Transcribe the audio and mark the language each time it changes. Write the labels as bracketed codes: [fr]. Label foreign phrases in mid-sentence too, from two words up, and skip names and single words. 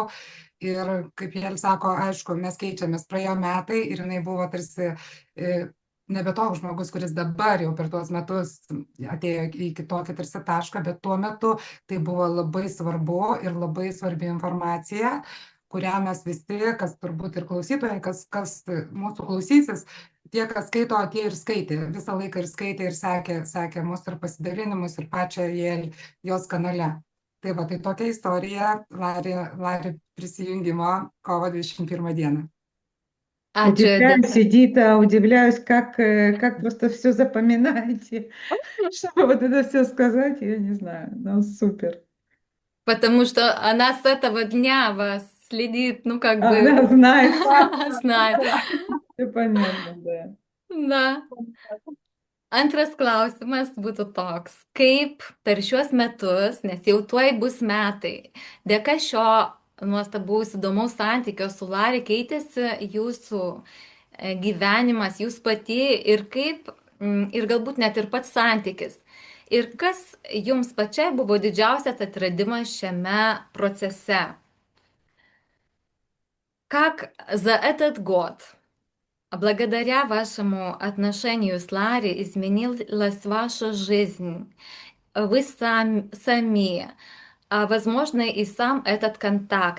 [lt] Ir kaip jie sako, aišku, mes keičiamės, praėjo metai ir jinai buvo tarsi nebe toks žmogus, kuris dabar jau per tuos metus atėjo į kitokį tarsi tašką, bet tuo metu tai buvo labai svarbu ir labai svarbi informacija, kurią mes visi, kas turbūt ir klausytojai, kas mūsų klausysis, tie, kas skaito, tie ir skaitė, visą laiką ir skaitė ir sekė mūsų ir pasidalinimus ir pačią jos kanale. Tai va, tai tokia istorija Lari prisijungimo kovo 21 dieną. Ačiū, [ru] Удивляюсь, [lt] Edita. [ru] Эдита, удивляюсь, как просто все запоминаете. Чтобы вот это все сказать, я не знаю. Ну, супер. Потому что она с этого дня вас следит, ну, как Она бы знает, знает. все понятно, да. [lt] Na, antras klausimas būtų toks. Kaip per šiuos metus, nes jau tuoj bus metai, dėka šio nuostabaus įdomaus santykio su Lari keitėsi jūsų gyvenimas, jūs pati ir kaip, ir galbūt net ir pats santykis. Ir kas jums pačiai buvo didžiausias atradimas šiame procese? [ru] Как за этот год, благодаря вашему отношению с Ларри, изменилась ваша жизнь? Вы сами, возможно, и сам этот контакт.